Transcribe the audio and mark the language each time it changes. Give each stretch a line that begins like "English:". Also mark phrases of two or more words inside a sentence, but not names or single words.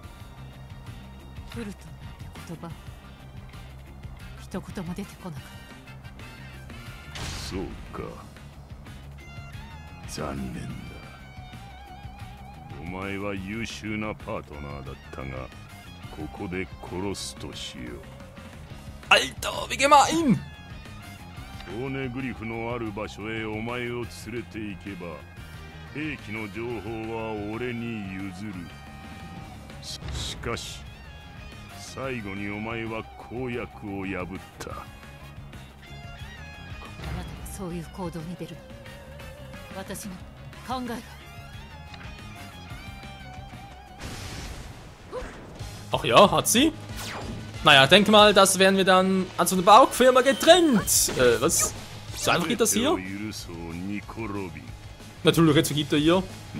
Japanese: フルトンなんて言葉一言も出てこなかった。そうか。残念だ。お前は優秀なパートナーだったが、ここで殺すとしよう。
German: Alter, wie gemein!
Japanese: ポーネグリフのある場所へお前を連れて行けば、兵器の情報は俺に譲る。しかし、最後にお前は公約を破った。あなたがそういう行動に出る。私の考えが。
German: Ach ja, hat sie? Naja, denke mal, das werden wir dann an so einer Baufirma getrennt. Was? So einfach geht das hier? Natürlich, jetzt vergibt er ihr.